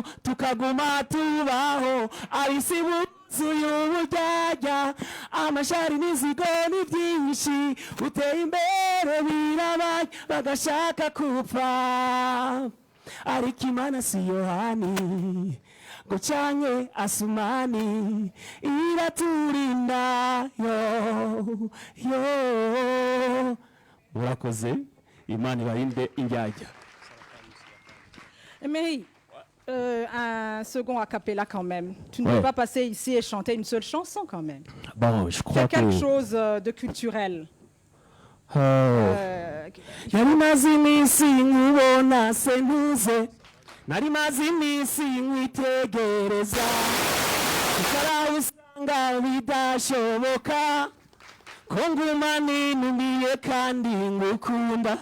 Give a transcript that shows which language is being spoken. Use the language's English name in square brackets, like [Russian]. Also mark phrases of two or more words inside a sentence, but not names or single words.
[Rundi] tukaguma tubaho abisi buzuye uburyarya amashari n'inzigo ni byinshi uteye imbere birabaye bagashaka kupfa ariko imana si yohani ngo canke asumani iraturinda yo murakoze imana ibarinde indyarya. Emery, [French] un second a cappella quand même. Tu ne peux pas passer ici et chanter une seule chanson quand même. Bon, je crois qu'il y a quelque chose de culturel. [Rundi] Nari maze iminsi nkubona sentuze, nari maze iminsi nkwitegereza, ukaraho usanga bidashoboka ko nguma ninumiye kandi ngukunda.